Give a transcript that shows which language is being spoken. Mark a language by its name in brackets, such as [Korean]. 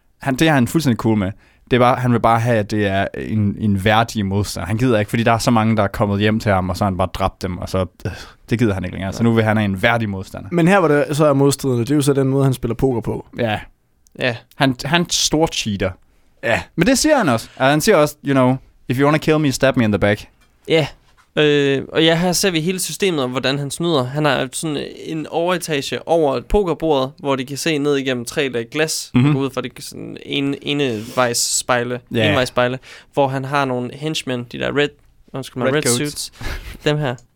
[Danish] Det er han fuldstændig cool med. Det er bare, han vil bare have, at det er en værdig modstand. Han gider ikke, fordi der er så mange, der er kommet hjem til ham, og så han bare dræbt dem, og så det gider han ikke længere. Så nu vil han have en værdig modstander. Men her, hvor det så er modstridende, det er jo så den måde, han spiller poker på. Ja. Ja. Han stor cheater. Ja. Men det siger han også. Han siger også, [English] you know, if you want to kill me, stab me in the back. [Danish] Ja. Og ja, her ser vi hele systemet, hvordan han snyder. Han har sådan en overetage over et pokerbord, hvor de kan se ned igennem tre lag glas, ud fra det sådan envejsspejle, hvor han har nogle henchmen, de der [English] red suits. [Danish] Dem her.